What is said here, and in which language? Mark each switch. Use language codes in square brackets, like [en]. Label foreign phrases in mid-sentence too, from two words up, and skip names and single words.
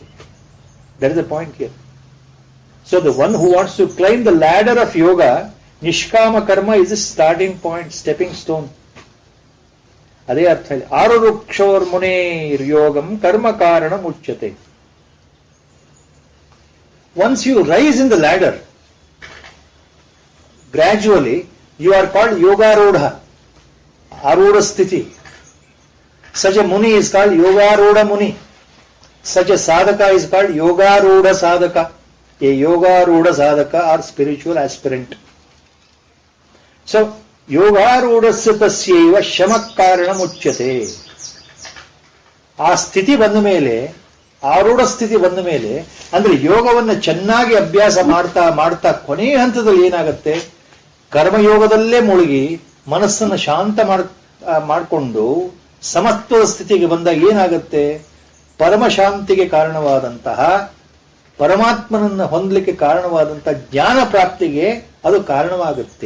[en] That is the point here. So the one who wants to climb the ladder of yoga, [sa] ನಿಷ್ಕಾಮ ಕರ್ಮ [en] is the starting point, stepping stone. [kn] ಅದೇ ಅರ್ಥ ಇದೆ. [sa] ಆರುರುಕ್ಷೋರ್ ಮುನೇರ್ ಯೋಗಂ ಕರ್ಮ ಕಾರಣ ಮುಚ್ಯತೆ. [en] Once you rise in the ladder, gradually you are called yogarudha, [sa] आरूढ स्थिति. [en] Such a muni is called [sa] योगारूढ मुनि. [en] Such a sadhaka is called [sa] योगारूढ साधक. [en] A [sa] योगारूढ साधक [en] or spiritual aspirant. [sa] So योगारूढस्य तस्यैव शमःकारणम् उच्यते. [kn] ಆ ಸ್ಥಿತಿ ಬಂದ ಮೇಲೆ, ಆರೂಢ ಸ್ಥಿತಿ ಬಂದ ಮೇಲೆ, ಅಂದ್ರೆ ಯೋಗವನ್ನು ಚೆನ್ನಾಗಿ ಅಭ್ಯಾಸ ಮಾಡ್ತಾ ಮಾಡ್ತಾ ಕೊನೆಯ ಹಂತದಲ್ಲಿ ಏನಾಗುತ್ತೆ, ಕರ್ಮಯೋಗದಲ್ಲೇ ಮುಳುಗಿ ಮನಸ್ಸನ್ನು ಶಾಂತ ಮಾಡಿಕೊಂಡು ಸಮತ್ವದ ಸ್ಥಿತಿಗೆ ಬಂದಾಗ ಏನಾಗುತ್ತೆ, ಪರಮಶಾಂತಿಗೆ ಕಾರಣವಾದಂತಹ, ಪರಮಾತ್ಮನನ್ನು ಹೊಂದಲಿಕ್ಕೆ ಕಾರಣವಾದಂತಹ ಜ್ಞಾನ ಪ್ರಾಪ್ತಿಗೆ ಅದು ಕಾರಣವಾಗುತ್ತೆ.